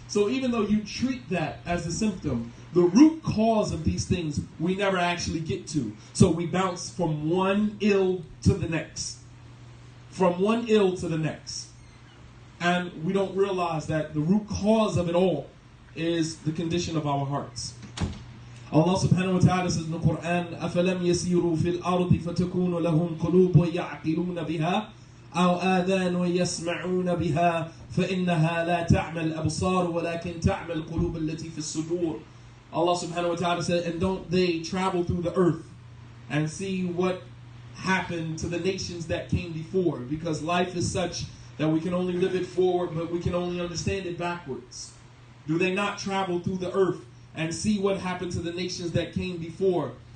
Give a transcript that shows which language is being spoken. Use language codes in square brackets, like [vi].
[en] So even though you treat that as a symptom, the root cause of these things we never actually get to. So we bounce from one ill to the next. From one ill to the next. And we don't realize that the root cause of it all is the condition of our hearts. Allah subhanahu wa ta'ala says in the Quran, [ar] أَفَلَمْ يَسِيرُوا فِي الْأَرْضِ فَتَكُونُ لَهُمْ قُلُوبٌ يَعْقِلُونَ بِهَا أَوْ آذَانٌ يَسْمَعُونَ بِهَا فَإِنَّهَا لَا تَعْمَى الْأَبْصَارُ وَلَكِنْ تَعْمَى الْقُلُوبُ الَّتِي فِي الصُّدُورِ. [en] Allah subhanahu wa ta'ala said, and don't they travel through the earth and see what happened to the nations that came before? Because life is such that we can only live it forward, but we can only understand it backwards. Do they not travel through the earth and see what happened to the nations that came before?